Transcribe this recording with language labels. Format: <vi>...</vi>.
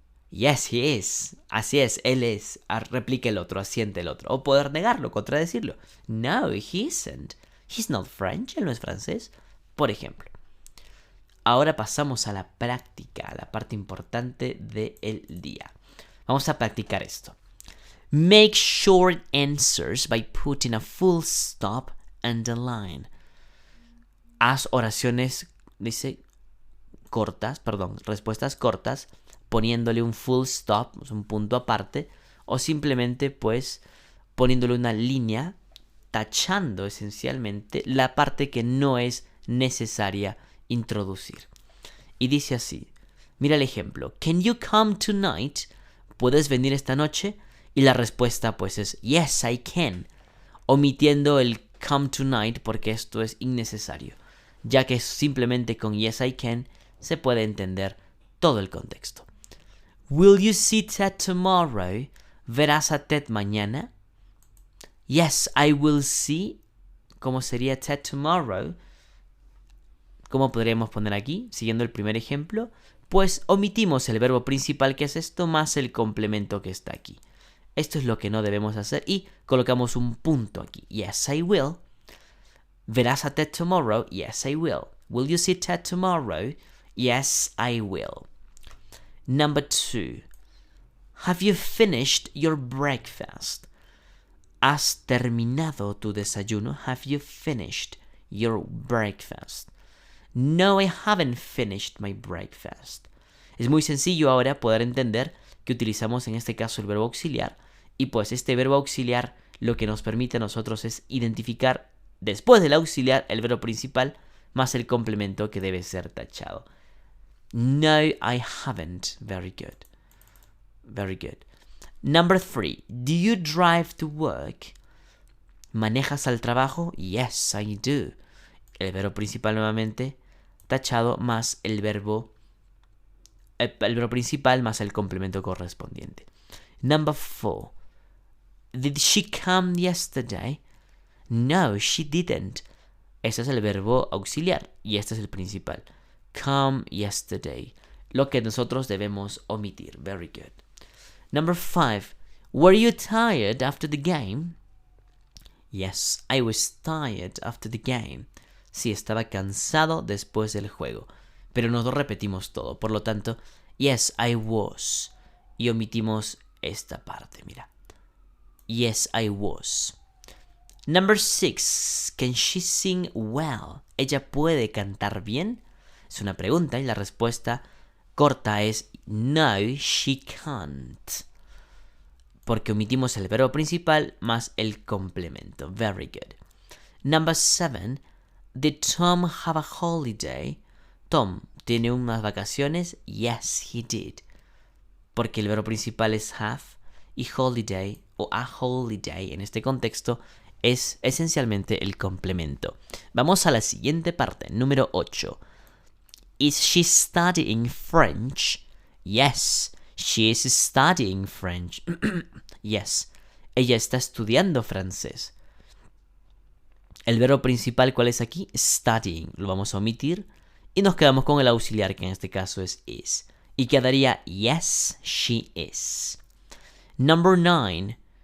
<en>Yes, he is.</en> <es>Así es, él es. Replica el otro, asiente el otro. O poder negarlo, contradecirlo.</es> <en>No, he isn't. He's not French,</en> <es>él no es francés. Por ejemplo. Ahora pasamos a la práctica, a la parte importante del día. Vamos a practicar esto.</es> <en>Make short answers by putting a full stop and a line.</en> <es>Haz oraciones, dice, respuestas cortas, poniéndole un full stop, un punto aparte, o simplemente pues poniéndole una línea, tachando esencialmente la parte que no es necesaria introducir. Y dice así, mira el ejemplo,</es> <en>can you come tonight?</en> <es>¿Puedes venir esta noche? Y la respuesta pues es</es> <en>yes, I can,</en> <es>omitiendo el come tonight porque esto es innecesario, ya que simplemente con yes, I can se puede entender todo el contexto.</es> <en>Will you see Ted tomorrow?</en> <es>¿Verás a Ted mañana?</es> <en>Yes, I will see.</en> <es>¿Cómo sería Ted tomorrow? ¿Cómo podríamos poner aquí? Siguiendo el primer ejemplo, pues omitimos el verbo principal que es esto más el complemento que está aquí. Esto es lo que no debemos hacer y colocamos un punto aquí.</es> <en>Yes, I will.</en> <es>¿Verás a Ted tomorrow?</es> <en>Yes, I will. Will you see Ted tomorrow? Yes, I will. Number 2. Have you finished your breakfast?</en> <es>¿Has terminado tu desayuno?</es> <en>Have you finished your breakfast? No, I haven't finished my breakfast.</en> <es>Es muy sencillo ahora poder entender que utilizamos en este caso el verbo auxiliar y pues este verbo auxiliar lo que nos permite a nosotros es identificar después del auxiliar el verbo principal más el complemento que debe ser tachado.</es> <en>No, I haven't. Very good. Very good. Number 3. Do you drive to work?</en> <es>¿Manejas al trabajo?</es> <en>Yes, I do.</en> <es>El verbo principal nuevamente tachado más el verbo principal más el complemento correspondiente.</es> <en>Number 4. Did she come yesterday? No, she didn't.</en> <es>Ese es el verbo auxiliar y este es el principal.</es> <en>Come yesterday.</en> <es>Lo que nosotros debemos omitir.</es> <en>Very good. Number 5. Were you tired after the game? Yes, I was tired after the game.</en> <es>Sí, estaba cansado después del juego. Pero nos lo repetimos todo. Por lo tanto,</es> <en>yes, I was.</en> <es>Y omitimos esta parte, mira.</es> <en>Yes, I was. Number 6. Can she sing well?</en> <es>¿Ella puede cantar bien? Es una pregunta y la respuesta corta es</es> <en>no, she can't.</en> <es>Porque omitimos el verbo principal más el complemento.</es> <en>Very good. Number 7. Did Tom have a holiday?</en> <es>Tom, ¿tiene unas vacaciones?</es> <en>Yes, he did.</en> <es>Porque el verbo principal es have y holiday o a holiday en este contexto es esencialmente el complemento. Vamos a la siguiente parte, número 8.</es> <en>Is she studying French? Yes, she is studying French.</en> <es>Yes, ella está estudiando francés. El verbo principal, ¿cuál es aquí? Studying. Lo vamos a omitir y nos quedamos con el auxiliar, que en este caso es is. Y quedaría</es> <en>yes, she is. Number 9.</en>